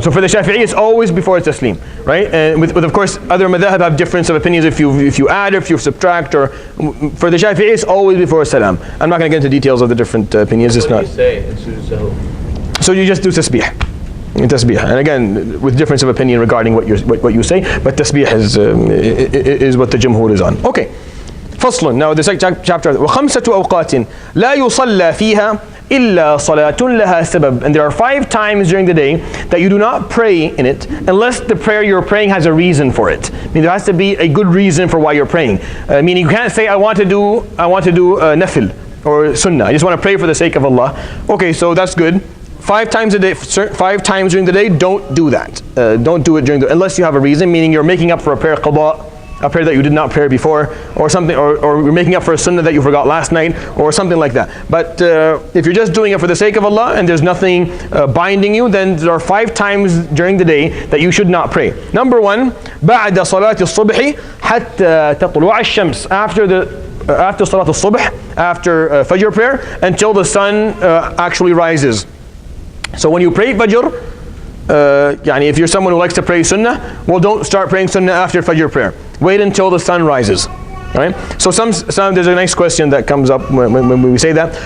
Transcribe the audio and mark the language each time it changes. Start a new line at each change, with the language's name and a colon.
English: So for the Shafi'i, it's always before taslim, right? And with of course other madhahib have difference of opinions if you add or if you subtract, or for the Shafi'i, it's always before salam. I'm not going to get into details of the different opinions. It's not. What do you say in sujood sahu? So you just do tasbih. And again, with difference of opinion regarding what you say, but tasbih is what the jumhur is on. Okay. فصل. Now the second chapter.
Arabic: وخمسة أوقات لا يصلى فيها إلا صلاة لها سبب.
English: And there are 5 times during the day that you do not pray in it unless the prayer you're praying has a reason for it. I mean, there has to be a good reason for why you're praying. Meaning you can't say I want to do nafil or sunnah. I just want to pray for the sake of Allah. Okay, so that's good. 5 times a day, 5 times during the day, don't do that. Don't do it unless you have a reason, meaning you're making up for a prayer qada, a prayer that you did not pray before, or something, or you're making up for a sunnah that you forgot last night, or something like that. But if you're just doing it for the sake of Allah and there's nothing binding you, then there are 5 times during the day that you should not pray.
Arabic: Number 1, بعد صلاة الصبح حتى تطلع الشمس.
English: After Salat al-Subh, after Fajr prayer, until the sun actually rises. So when you pray Fajr, if you're someone who likes to pray Sunnah, well, don't start praying Sunnah after Fajr prayer. Wait until the sun rises. Right? So there's a nice question that comes up when we say that.